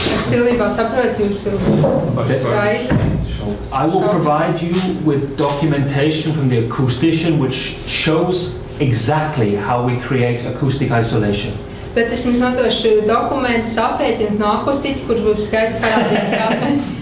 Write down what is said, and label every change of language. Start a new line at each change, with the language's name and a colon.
Latvian: Pilnībā saprotu jūsu raizes.
English: I will provide you with documentation from the acoustician which shows exactly how we create acoustic isolation.
Latvian: Bet es jums nodošu dokumentus, aprēķins no akustiķa, kurš būs skaidri parādīts, kā mēs.